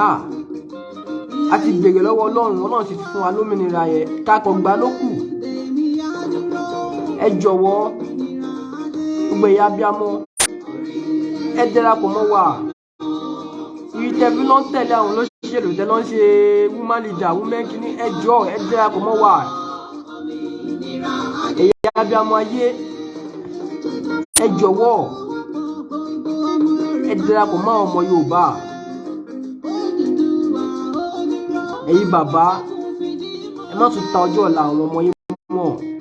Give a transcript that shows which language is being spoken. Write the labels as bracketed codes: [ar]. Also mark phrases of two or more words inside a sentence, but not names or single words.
[yo] A ti béèrè lọ́wọ́ Ọlọ́run, Ọlọ́run ti fún wa lómìnira yẹn, ká kàn gbà ló kù. Ẹ jọ̀wọ́, gbogbo ìyá abiyamọ, ẹ darapọ̀ mọ́ wa. Ìtẹ̀bí ló ń tẹ̀lé àwọn olóṣèlú tẹ́ ló ń ṣe [en] woman leader, [yo] women kìíní, ẹ jọ̀ọ́, ẹ darapọ̀ mọ́ wa. Ẹ̀yà abiyamọ ayé, ẹ jọ̀wọ́, ẹ darapọ̀ mọ́ àwọn ọmọ Yorùbá. Ẹ̀yin bàbá, ẹ má tún ta ọjọ́ ọ̀la àwọn ọmọ yín mọ́.